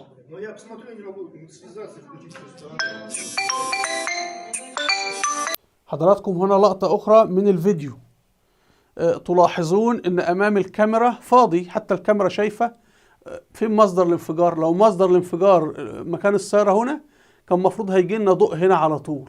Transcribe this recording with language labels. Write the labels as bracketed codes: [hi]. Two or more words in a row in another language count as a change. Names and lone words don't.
[ru] Но я посмотрю, не могу связаться и включить просто. [ar] حضراتكم هنا لقطة أخرى من الفيديو. تلاحظون أن أمام الكاميرا فاضي، حتى الكاميرا شايفة فين مصدر الانفجار. لو مصدر الانفجار مكان السيارة هنا، كان المفروض هيجي لنا ضوء هنا على طول.